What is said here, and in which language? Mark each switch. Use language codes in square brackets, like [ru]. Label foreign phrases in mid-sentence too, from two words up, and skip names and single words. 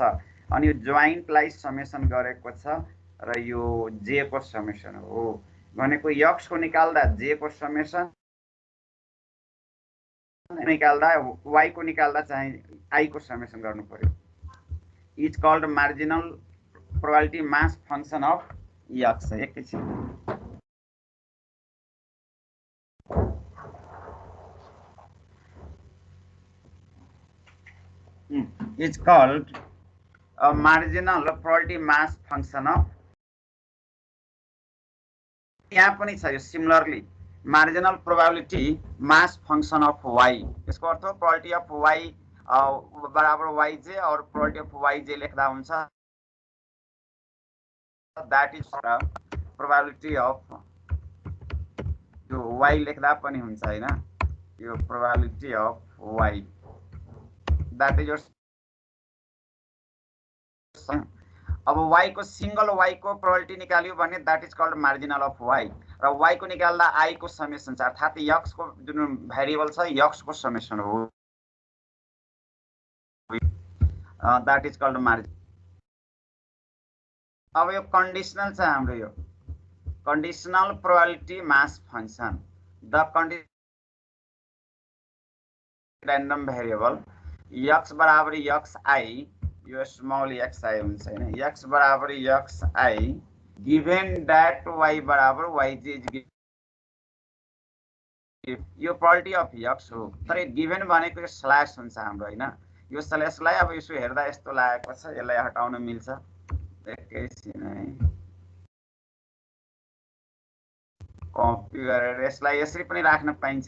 [ne] अनि यो जोइन्टलाई समेसन गरेको छ र यो j को समेसन हो भनेको x को निकाल्दा j को समेसन निकाल्दा y को निकाल्दा चाहिँ i को समेसन गर्नु पर्यो। [en] is called marginal probability mass function of x. एकैछिन is called a marginal probability mass function of, [ne] यहाँ पनि छ यो [en] similarly marginal probability mass function of y. [ne] यसको अर्थ [en] probability of y [ne] बराबर yj और [en] probability of yj [ne] लेख्दा हुन्छ, [en] that is probability of [ne] यो y लेख्दा पनि हुन्छ हैन, यो [en] probability of y that is [ne] योर। अब y को सिंगल y को प्रोबेबिलिटी निकाल्यो भने [en] that is called marginal of y [ne] र y को निकाल्दा i को समेसन छ, अर्थात x को जुन भेरिएबल छ x को समेसन हो, [en] that is called margin. [ne] अब यो कन्डिसनल छ हाम्रो, यो [en] conditional probability mass function. the condition random variable x [ne] बराबर xi, यो स्मॉल xi हुन्छ हैन, x बराबर xi [en] given that [ne] y बराबर yj, यो [en] probability of x [ne] हो। तर गिवन भनेको यो स्ल्याश हुन्छ हाम्रो हैन, यो स्ल्याशलाई अब यसो हेर्दा यस्तो लागेको छ, यसलाई हटाउन मिल्छ एकैछिन है, कपी गरेर यसलाई यसरी पनि राख्न पाइन्छ।